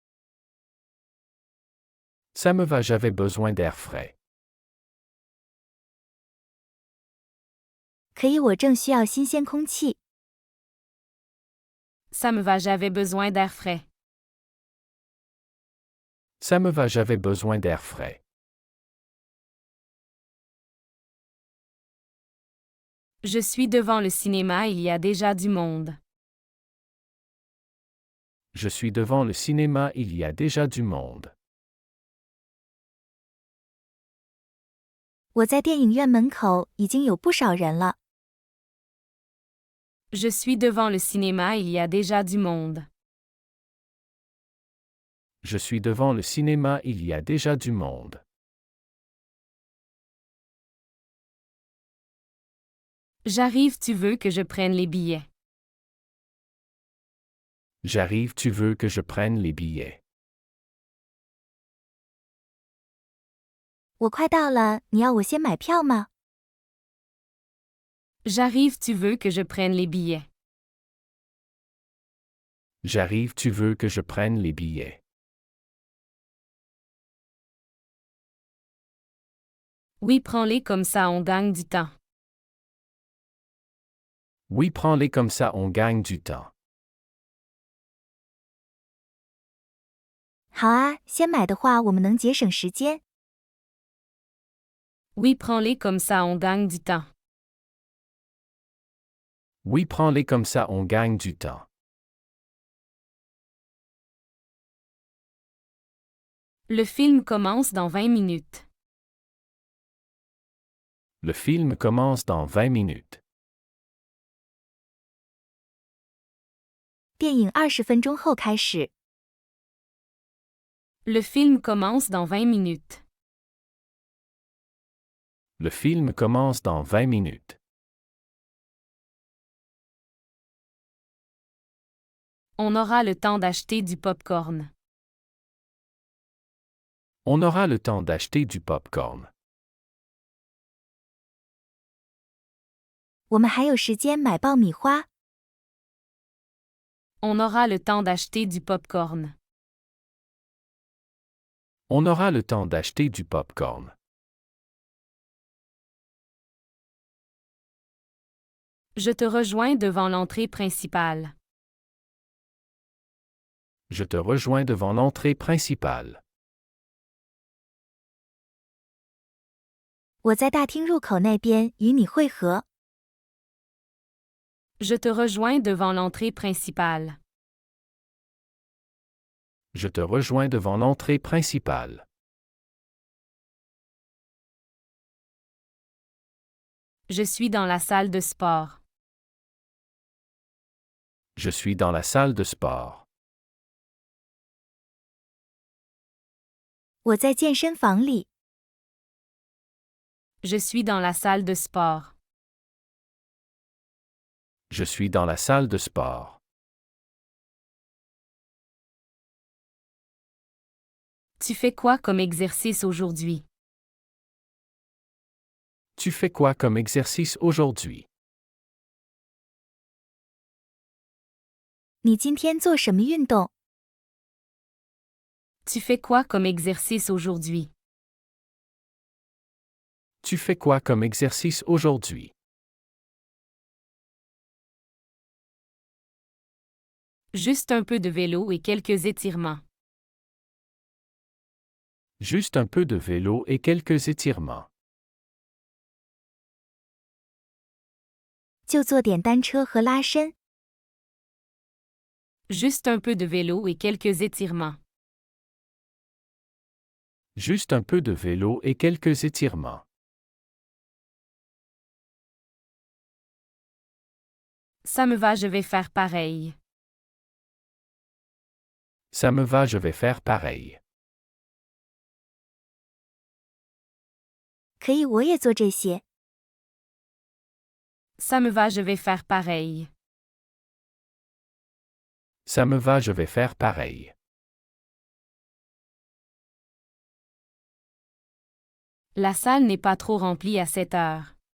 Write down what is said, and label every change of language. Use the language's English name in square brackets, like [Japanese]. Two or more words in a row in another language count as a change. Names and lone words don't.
[French] Ça me va, j'avais besoin d'air frais. [Chinese] 可以，我正需要新鲜空气。 [French] Ça me va, j'avais besoin d'air frais. Ça me va, j'avais besoin d'air frais. Je suis devant le cinéma, il y a déjà du monde. Je suis devant le cinéma, il y a déjà du monde. [Chinese] 我在电影院门口已经有不少人了。 [French] Je suis devant le cinéma, il y a déjà du monde. Je suis devant le cinéma, il y a déjà du monde. J'arrive, tu veux que je prenne les billets. J'arrive, tu veux que je prenne les billets. [Chinese] 我快到了，你要我先买票吗？ [French] J'arrive, tu veux que je prenne les billets. J'arrive, tu veux que je prenne les billets. Oui, prends-les comme ça on gagne du temps. Oui, prends-les comme ça on gagne du temps. [Chinese] 好啊，先买的话，我们能节省时间。 [French] Oui, prends-les comme ça on gagne du temps. Oui, prends-les comme ça on gagne du temps. Le film commence dans 20 minutes. Le film commence dans 20 minutes. [Chinese] 电影20分钟后开始。 [French] Le film commence dans 20 minutes. Le film commence dans 20 minutes. On aura le temps d'acheter du pop-corn. On aura le temps d'acheter du pop-corn. [Chinese] 我们还有时间买爆米花。 [French] On aura le temps d'acheter du pop-corn. On aura le temps d'acheter du pop-corn. Je te rejoins devant l'entrée principale. Je te rejoins devant l'entrée principale. [Chinese] 我在大厅入口那边与你会合。 [French] Je te rejoins devant l'entrée principale. Je te rejoins devant l'entrée principale. Je suis dans la salle de sport. Je suis dans la salle de sport. [Chinese] 我在健身房里。 [French] Je suis dans la salle de sport. Je suis dans la salle de sport. Tu fais quoi comme exercice aujourd'hui? Tu fais quoi comme exercice aujourd'hui? [Chinese] 你今天做什么运动？ [French] Tu fais quoi comme exercice aujourd'hui? Tu fais quoi comme exercice aujourd'hui? Juste un peu de vélo et quelques étirements. Juste un peu de vélo et quelques étirements. [Chinese] 就做点单车和拉伸。 [French] Juste un peu de vélo et quelques étirements. Juste un peu de vélo et quelques étirements. Ça me va, je vais faire pareil. Ça me va, je vais faire pareil. [Chinese] 可以，我也做这些。 [French] Ça me va, je vais faire pareil. Ça me va, je vais faire pareil. La salle n'est pas trop remplie à 7 heures.